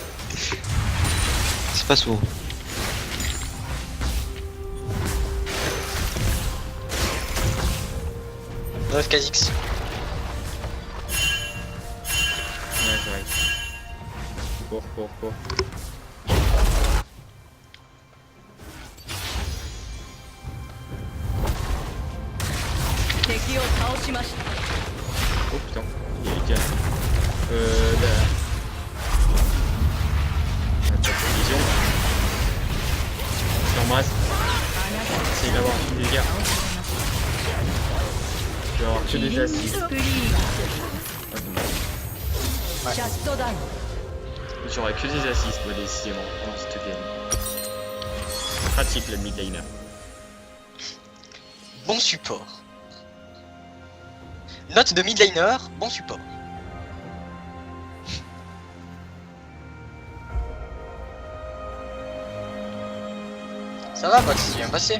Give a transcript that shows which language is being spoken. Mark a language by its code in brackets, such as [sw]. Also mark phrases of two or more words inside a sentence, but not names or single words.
[fr] C'est pas souvent. Bref, Kha'Zix. Ouais, j'arrive. Cours. [ja] 敵を倒しました [fr] Oh putain, il est bien. Attaque de vision. Je l'embrasse. [ja] あなたの [fr] C'est d'avoir des dégâts. [ja] 倒されまし [fr] Je vais avoir que [ja] た [fr] des [ja] キリング [fr] assists. [ja] スプリー [fr] Ah, dommage. [ja] シャットダウン [fr] J'aurais que des assists, moi, décidément, pendant cette game. Pratique le [en] mid laner. [fr] Bon support. Note de [en] mid laner, [fr] bon support. Ça va, Box, c'est bien passé.